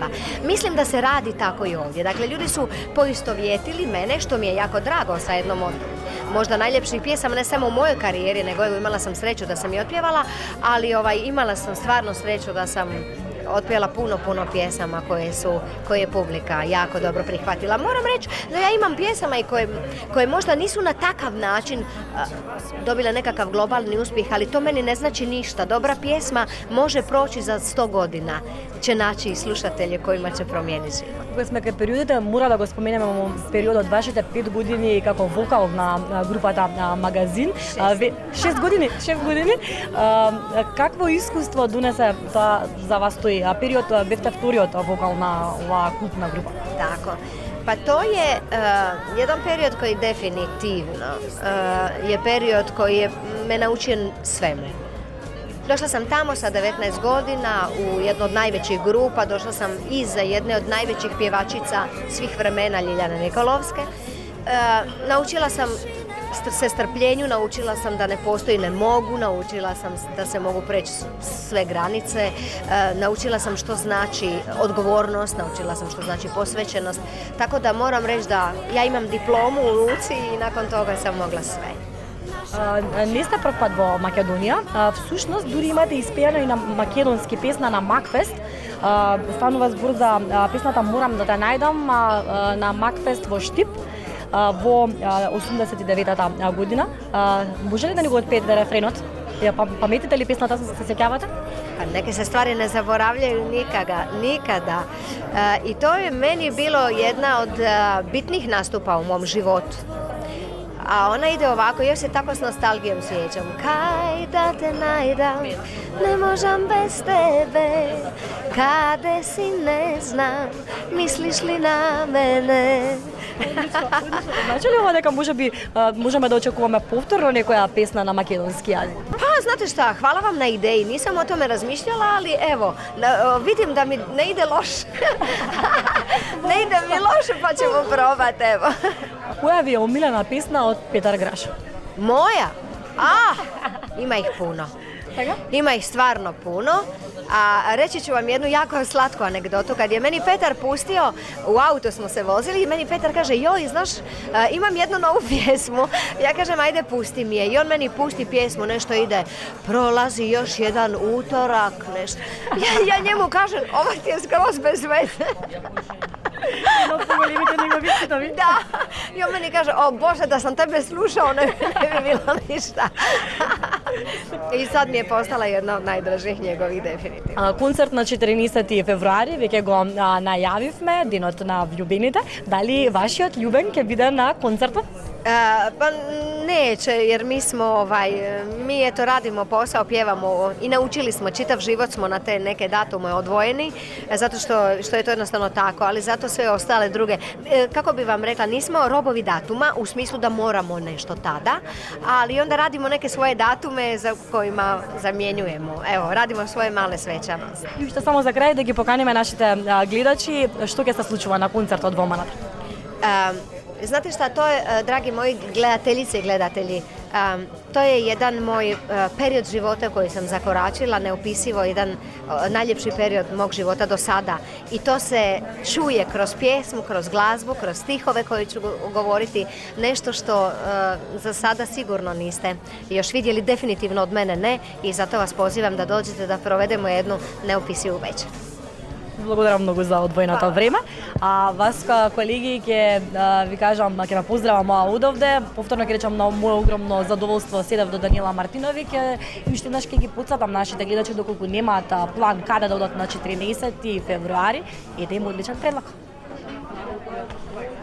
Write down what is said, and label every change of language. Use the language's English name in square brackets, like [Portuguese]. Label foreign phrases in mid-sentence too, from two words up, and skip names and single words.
[Croatian] Mislim da se radi tako i ovdje. Dakle, ljudi su poistovjetili mene, što mi je jako drago, sa jednom od možda najljepših pjesama, ne samo u mojoj karijeri, nego evo imala sam sreću da sam je otpjevala, ali imala sam stvarno sreću da sam otpjela puno pjesama koje je publika jako dobro prihvatila. Moram reći da ja imam pjesama i koje možda nisu na takav način dobile nekakav globalni uspjeh, ali to meni ne znači ništa. Dobra pjesma može proći za 100 godina, će naći slušatelje kojima će promijeniti život. [Macedonian] Кога сме кај периодите, мора да го споменеме периодот вашите 5 години како вокал на групата Магазин. 6 години. Какво искуство донесе тоа за вас тој период, бевте вториот вокал на оваа култна група? [Croatian] Tako. Pa to je jedan period koji definitivno je period koji je me naučio svemu. Došla sam tamo sa 19 godina u jednu od najvećih grupa, došla sam iza jedne od najvećih pjevačica svih vremena, Ljiljane Nikolovske. Naučila sam se strpljenju, naučila sam da ne postoji ne mogu, naučila sam da se mogu preći sve granice, naučila sam što znači odgovornost, naučila sam što znači posvećenost, tako da moram reći da ja imam diplomu u ruci i nakon toga sam mogla sve. [Macedonian] Не сте прв пат во Македонија, всушност дури имате испејано и на македонски песна на Макфест. Станува збор за песната Морам да те најдам на Макфест во Штип во 89-та година. Може ли да ни го отпеете рефренот? Паметите ли песната, се сеќавате? [Croatian] Pa neke se stvari ne zaboravljaju nikada. I to je meni bilo jedna od bitnih nastupa u mom životu. A ona ide ovako, još se tako s nostalgijom sjećam. [Macedonian] Кај да те најдам, не можем без тебе, каде си не знам, мислиш ли на мене? Значи ли ова дека можеме да очекуваме повторно некоја песна на македонски јазик? [Croatian] Pa, znate šta, hvala vam na ideji, nisam o tome razmišljala, ali evo, vidim da mi ne ide loše. Ne ide mi loše, pa ćemo probati, evo. [Macedonian] Која ви е омилена песна од Петар Граш? [Croatian] Moja? Ima ih puno. Ima ih stvarno puno. A reći ću vam jednu jako slatku anegdotu. Kad je meni Petar pustio, u auto smo se vozili i meni Petar kaže, joj, znaš, imam jednu novu pjesmu. Ja kažem, ajde pusti mi je. I on meni pusti pjesmu, nešto ide, prolazi još jedan utorak, nešto. Ja njemu kažem, ovo ti je skroz bez veze. Da. I on meni kaže, o Bože, da sam tebe slušao, ne bi bilo ništa. I sad mi je postala jedna od najdražih njegovih, definitivno. [Macedonian] Концерт на 14 февруари, веќе го најавивме, денот на влюбените. Дали вашиот љубен ќе биде на концертот? [Croatian] Pa neće, jer mi eto radimo posao, pjevamo i naučili smo, čitav život smo na te neke datume odvojeni, zato što je to jednostavno tako, ali zato sve ostale druge, kako bi vam rekla, nismo robovi datuma u smislu da moramo nešto tada, ali onda radimo neke svoje datume za kojima zamjenjujemo. Evo, radimo svoje male svečanosti. [Macedonian] И уште само за крај да ги поканиме нашите гледачи, што ќе се случува на концертот во Манат? [Croatian] Znate šta, to je, dragi moji gledateljice i gledatelji, to je jedan moj period života koji sam zakoračila, neopisivo, jedan najljepši period mog života do sada. I to se čuje kroz pjesmu, kroz glazbu, kroz stihove koje ću govoriti, nešto što za sada sigurno niste još vidjeli, definitivno od mene ne, i zato vas pozivam da dođete da provedemo jednu neopisivu večer. [Macedonian] Благодарам многу за одвоеното време. А вас, колеги, ќе ви кажам, ќе ме поздравам одовде. Повторно ќе речам на моје огромно задоволство седев до Даниела Мартиновиќ и уште еднаш ќе ги потсетам нашите гледачи доколку немаат план каде да одат на 14 февруари и да им одличен предлог.